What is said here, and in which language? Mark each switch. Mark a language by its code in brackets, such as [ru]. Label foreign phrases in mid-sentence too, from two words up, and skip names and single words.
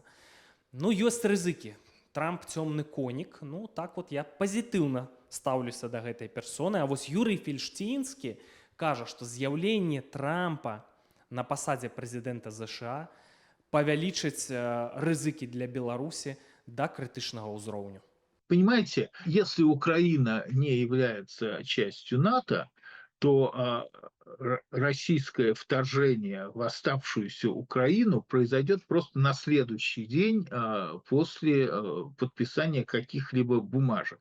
[be] Ёсць рызыкі. Трамп цёмны конік. Так вот я пазітыўна стаўлюся да гэтай персоны. А вось Юрый Фельштінскі кажа, што з'яўленне Трампа на пасадзе прэзідэнта ЗША павялічыць рызыкі для Беларусі да крытычнага ўзроўню. [ru] Понимаете, если Украина не является частью НАТО, то российское вторжение в оставшуюся Украину произойдет просто на следующий день после подписания каких-либо бумажек.